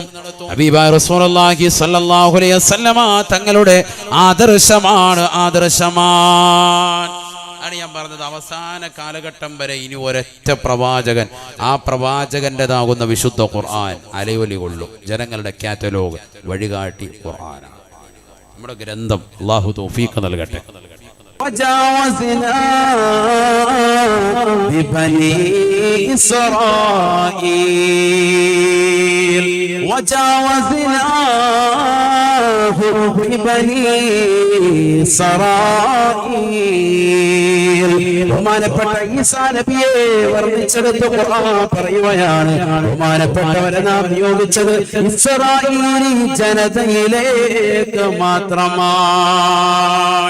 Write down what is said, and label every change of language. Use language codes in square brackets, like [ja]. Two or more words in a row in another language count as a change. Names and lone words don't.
[ml] ഹബീബായ [ar] رسول الله صلى الله عليه وسلم [ml] തങ്ങളുടെ ആദർശമാണ് ആണ് ഞാൻ പറഞ്ഞത്. അവസാന കാലഘട്ടം വരെ ഇനി ഒരൊറ്റ പ്രവാചകൻ, ആ പ്രവാചകന്റേതാകുന്ന വിശുദ്ധ ഖുർആൻ അലയൊലി കൊള്ളും. ജനങ്ങളുടെ കാറ്റലോഗ് വഴികാട്ടി ഖുർആനാണ് നമ്മുടെ ഗ്രന്ഥം. അല്ലാഹു തൗഫീഖ് നൽകട്ടെ. [ar] وجاوزنا ببني إسرائيل [ml] ബഹുമാനപ്പെട്ട ഈസാ നബിയെ വർണ്ണിച്ചെടുത്ത് ഖുർആൻ പറയുകയാണ്, ബഹുമാനപ്പെട്ടവരെ നാം നിയോഗിച്ചത് ഇസ്രായേലി ജനതയിലേക്ക് മാത്രമാണ്.